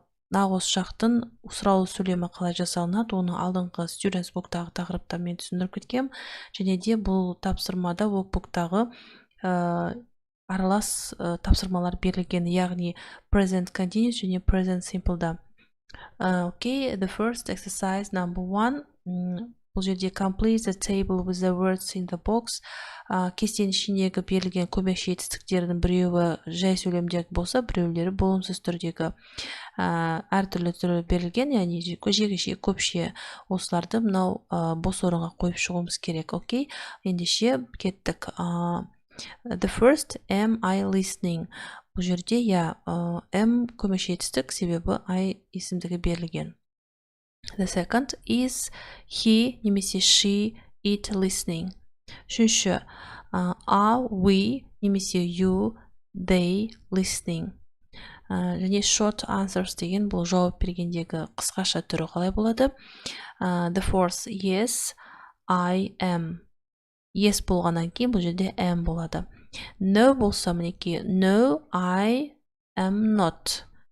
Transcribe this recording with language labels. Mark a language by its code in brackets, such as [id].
[kk] Осы жақтың сұраулы сөйлемі қалай жасалынады, оны алдыңғы students book'тағы тақырыпта мен түсіндіріп кеткем. Және де бұл тапсырмада workbook'тағы аралас тапсырмалар берілген, яғни present continuous және present simple'да. [en] Okay, the first exercise number 1. [kk] Бұл жерде [en] complete the table with the words in the box. [kk] Кестенің ішіндегі берілген көмекші етістіктердің біреуі жай сөйлемдегі болса, біреулері болымсыз түрдегі әртүрлі түрі берілген, яғни жекеше, көпше. Осыларды мынау бос орынға қойып шығуымыз керек. Окей, ендеше кеттік. [en] The first, am I listening? [kk] Бұл жерде am көмекші етістік, себебі I есімдігі берілген. [en] The second, is he немесе she it listening? Үшінші, are we немесе you they listening? [kk] Және short answers деген бұл жауап бергендегі қысқаша түрі қалай болады? [en] The fourth, yes I am. [kk] Yes болғаннан кейін бұл жерде am болады. [en] No [kk] болса мінекей [en] no I am not.